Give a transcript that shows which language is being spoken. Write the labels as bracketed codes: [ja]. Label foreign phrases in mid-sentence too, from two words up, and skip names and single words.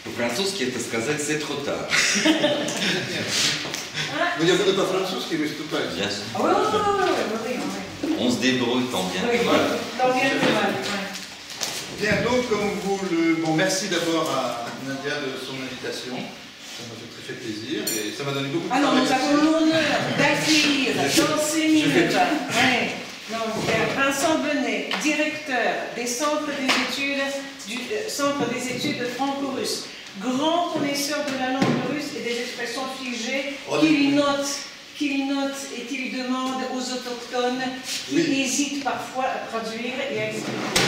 [ru] по-французски это сказать [fr] «c'est trop tard». [ru] Но я буду по-французски выступать. [fr] On se débrouille tant bien que mal. Bien, donc, comme vous le... Bon, merci d'abord à Nadia de son invitation. Ça m'a fait très plaisir et ça m'a donné beaucoup de travail. Alors, nous avons l'honneur d'accueillir d'enseigner. Donc, Vincent Benet, directeur des centres des études franco-russes, grand connaisseur de la langue russe et des expressions figées, qu'il note et qu'il demande aux autochtones qui hésitent parfois à traduire et à expliquer.